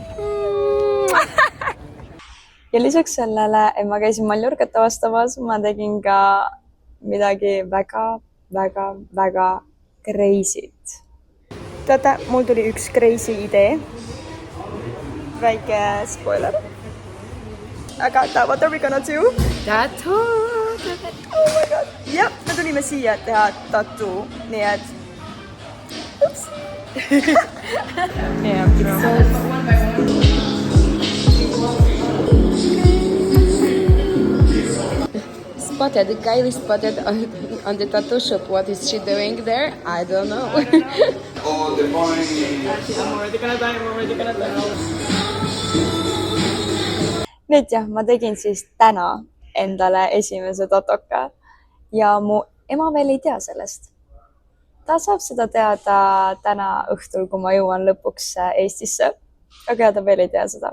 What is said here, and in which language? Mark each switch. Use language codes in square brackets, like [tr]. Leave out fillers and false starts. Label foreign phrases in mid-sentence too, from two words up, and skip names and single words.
[et] Ja lisaks sellele, et ma käisin Mallorcat avastamas, ma tegin ka midagi väga crazy't. Teate, mul tuli üks crazy idee. Väike spoiler. Aga [en] what are we gonna do? Tattoo! Oh my god! [et] Ja, me tulime siia teha tattoo, nii et... Ups! [en] Spotted, Kylie spotted on the tattoo shop. What is she doing there? I don't know. Oh, the point. I'm already gonna die. [et] Nüüd jah, ma tegin siis täna endale esimese tatoka ja mu ema veel ei tea sellest. Ta saab seda teada täna õhtul, kui ma jõuan lõpuks Eestisse, aga ta veel ei tea seda.